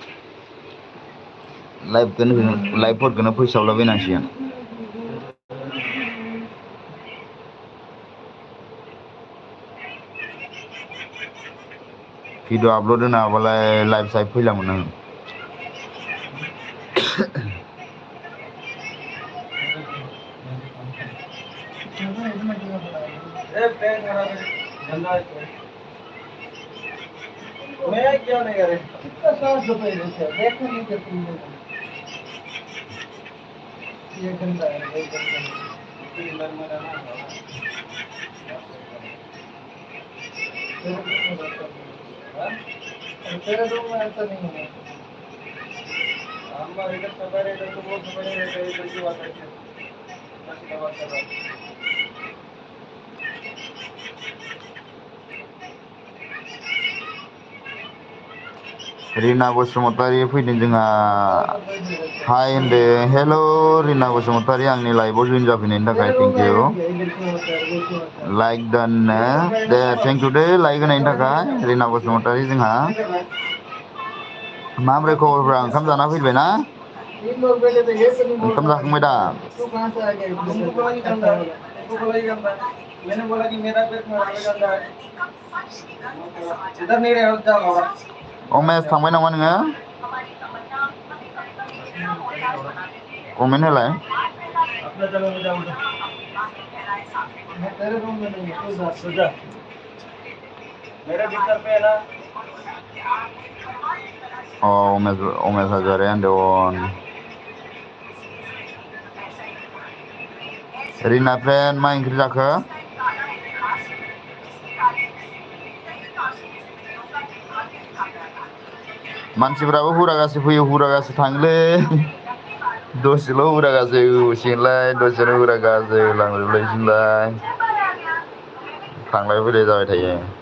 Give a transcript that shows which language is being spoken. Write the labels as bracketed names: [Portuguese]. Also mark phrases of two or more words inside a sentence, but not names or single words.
[Bodo] लाइभफोरखौनो फोसावलाबायनांसिगोन [English] video upload [Bodo] होनो हाबालाय लाइभ साइभ फैलामोन आं [Hindi] मैं क्यों नहीं करे कितना साफ सफाई रहती है देखने नहीं करती हूँ ये गंदा है ये गंदा है तेरी नर्मदा ना तेरे रूम में ऐसा नहीं है हमारे इधर सफाई रहता तो वो सफाई रहता है इधर की बात है बस दवा कर रहा [Bodo] रिना बसुमतारी फैदों जोंहा हाय होनदो हेल' रिना बसुमतारी आंनि लाइभआव जइन जाफैनायनि थाखाय [English] thank you [Bodo] लाइक दाननो दे [English] thank you [Bodo] दे लाइक होनायनि थाखाय रिना बसुमतारी जोंहा माब्रै खबरफ्रा ओंखाम जाना फैबाय ना ओंखाम जाखांबाय दा [Hindi] मैंने बोला कि मेरा पेट खराब है गंदा है इधर नहीं रहे जाओ बाबा [Bodo] अमेश थांबाय नामा नोङो कमेन्ट होलाय [Hindi] अपना चलो जाओ मैं तेरे रूम में नहीं हूँ तू जा मेरे बिस्तर पे है ना [Bodo] अमेश हाजरे होनदों रिना फ्रेन्ड मा ओंख्रि जाखो मानसिफ्राबो हुरागासे फैयो हुरागासे थाङोलै दसेल' हुरागासे होसिगोनलाय दसेनो हुरागासे लांजोबलायसैलाय थांलाय फैलाय जाबाय थायो